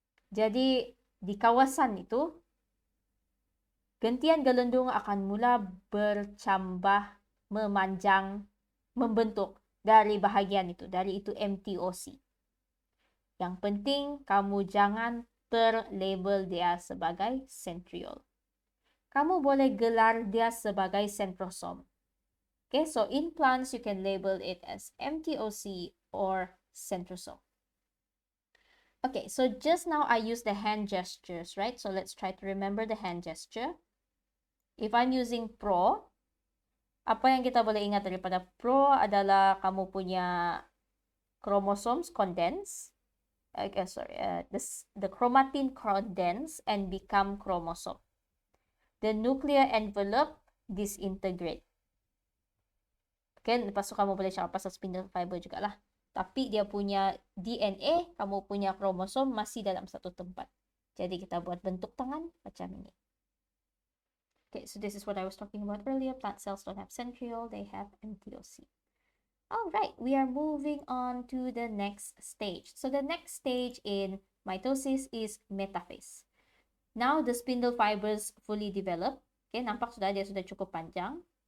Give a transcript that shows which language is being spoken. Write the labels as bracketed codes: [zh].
[ms] Jadi di kawasan itu gentian gelendung akan mula bercambah, memanjang, membentuk dari bahagian itu, dari itu MTOC. Yang penting kamu jangan terlabel dia sebagai centriole. Kamu boleh gelar dia sebagai centrosome. [en] Okay, so in plants you can label it as MTOC or centrosome. Okay, so just now I used the hand gestures, right? So let's try to remember the hand gesture. If I'm using pro, [ms] apa yang kita boleh ingat daripada pro adalah kamu punya chromosomes condense. [en] The chromatin condense and become chromosome. The nuclear envelope disintegrate. [ms] Okay, lepas tu kamu boleh cakap pasal spindle fiber jugalah. Tapi dia punya DNA, kamu punya kromosom masih dalam satu tempat. Jadi kita buat bentuk tangan macam ini. [en] Okay, so this is what I was talking about earlier. Plant cells don't have centriole, they have MTOC. Alright, we are moving on to the next stage. So the next stage in mitosis is metaphase. Now the spindle fibers fully develop. [ms] Okay, nampak sudah dia sudah cukup panjang.